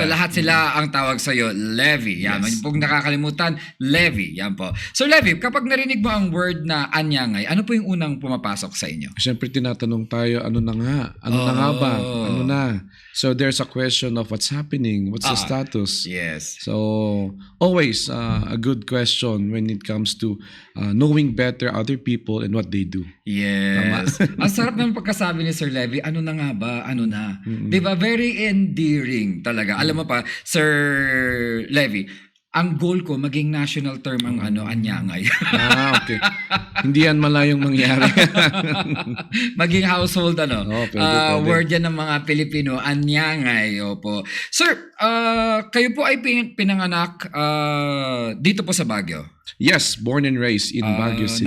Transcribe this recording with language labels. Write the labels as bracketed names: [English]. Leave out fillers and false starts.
[Filipino] So lahat sila ang tawag sa'yo, Levi. Yan. [English] Yes. [Filipino] Kung nakakalimutan, Levi. Yan po. So Levi, kapag narinig mo ang word na anyangay, ano po yung unang pumapasok sa inyo? Siyempre tinatanong tayo, ano na nga? Ano na nga ba? Ano na? [English] So there's a question of what's happening, what's the status? Yes. So always a good question when it comes to knowing better other people and what they do. Yes. [Filipino] Ang sarap ng pagkasabi ni Sir Levi, ano na nga ba? Ano na? Diba? [English] Very endearing [Filipino] talaga. Alam mo pa, Sir Levi, ang goal ko, maging national term ang anyangay. Okay. Hindi yan malayong mangyari. Maging household Pwede. word yan ng mga Pilipino, anyangay. Opo. Sir, kayo po ay pinanganak dito po sa Baguio. [English] Yes, born and raised in Baguio City.